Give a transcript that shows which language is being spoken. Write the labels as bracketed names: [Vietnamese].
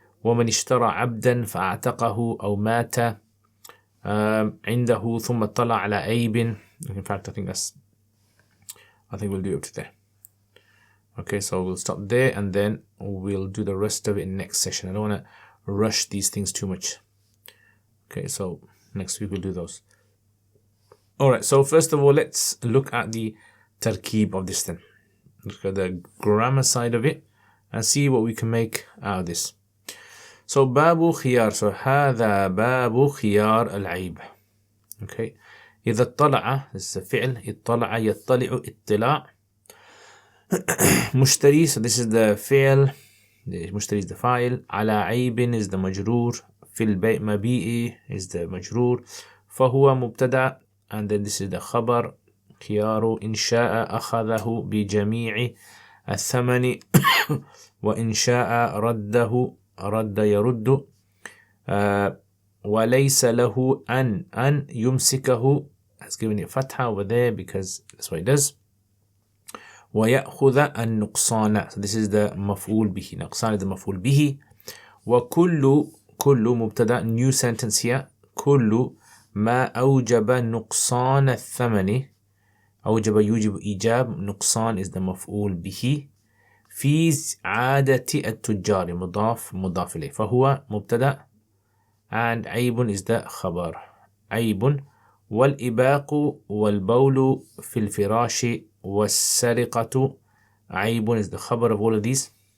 [Arabic] ومن اشترى عبدا فأعتقه أو مات عنده ثم اطلع على عيب. [English] In fact, I think we'll do up to there. Okay, so we'll stop there and then we'll do the rest of it in next session. I don't want to rush these things too much. Okay, so next week we'll do those. Alright, so first of all, let's look at the tarkeeb of this thing. Look at the grammar side of it and see what we can make out of this. So Babu Khiyar. [Arabic] So هذا باب خيار العيب. [English] Okay. [Arabic] إذا اطلع, [English] this is a فعل. [Arabic] اطلع يطلع اطلاع. [English] مشتري, so this is the fi'l. The مشتري is the file. [Arabic] على عيب is the مجرور. في البيع مبيئي is the مجرور. فهو مبتدأ, [English] and then this is the خبر. [Arabic] خيار إن شاء أخذه بجميع الثمن. وإن شاء رده. رد يرد. وليس له أن يمسكه, [English] has given it fatha over there because that's what it does. [Arabic] ويأخذ النقصان. [English] So this is the [Arabic] مفعول به. نقصان is the مفعول به. وكل مبتدأ [English] new sentence here [Arabic] كل ما أوجب نقصان الثمن أوجب يوجب إيجاب نقصان is the مفعول به في عادة التجار مضاف إليه فهو مبتدأ and عيب is the خبر عيب والإباق والبول في الفراش والسرقة عيب is the خبر [English] of all of these